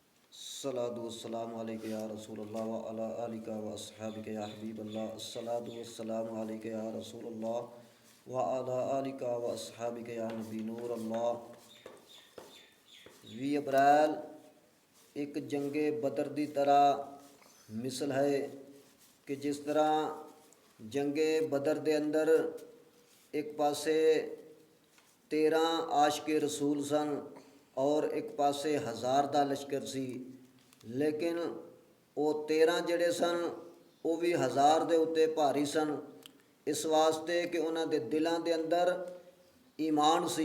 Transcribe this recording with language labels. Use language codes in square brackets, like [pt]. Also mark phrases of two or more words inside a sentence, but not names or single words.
[ar] الصلاة والسلام عليك يا رسول الله وعلى آلك وأصحابك يا حبيب الله. الصلاة والسلام عليك يا رسول الله وعلى آلك وأصحابك يا نبي نور الله. [pa] 20 اپریل اک جنگِ بدر دی طرح مثل ہے کہ جس طرح جنگِ بدر دے اندر اک پاسے 13 عاشقِ رسول سن اور اک پاسے 1000 دا لشکر سی، لیکن وہ 13 جیہڑے سن وہ بھی 1000 دے اتے بھاری سن، اس واسطے کہ اوہناں دے دلاں دے اندر ایمان سی.